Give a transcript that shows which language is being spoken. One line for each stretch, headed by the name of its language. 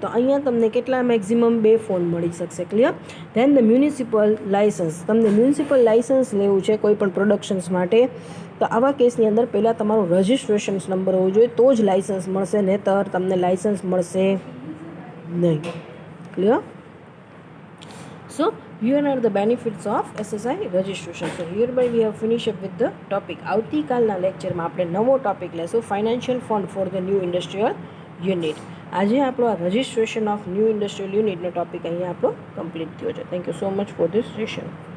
Gujarati: તો અહીંયા તમને કેટલા મેક્ઝિમમ 2 ફોન મળી શકશે. Clear?
English: Then the municipal licence.
Gujarati: તમને મ્યુનિસિપલ લાઇસન્સ લેવું છે કોઈ પણ પ્રોડક્શન્સ માટે તો આવા કેસની અંદર પહેલાં તમારું રજિસ્ટ્રેશન્સ નંબર હોવું જોઈએ તો જ લાઇસન્સ મળશે, નહીંતર તમને લાઇસન્સ મળશે નહીં. Clear?
English: So here are the benefits of SSI registration. So hereby we have finished up with the topic.
Gujarati: આવતીકાલના લેક્ચરમાં આપણે નવો ટોપિક લેશું,
English: Financial fund for the new industrial unit.
Gujarati: આજે આપણો આ registration of new industrial યુનિટનો topic અહીંયા આપણો complete થયો છે.
English: Thank you so much for this session.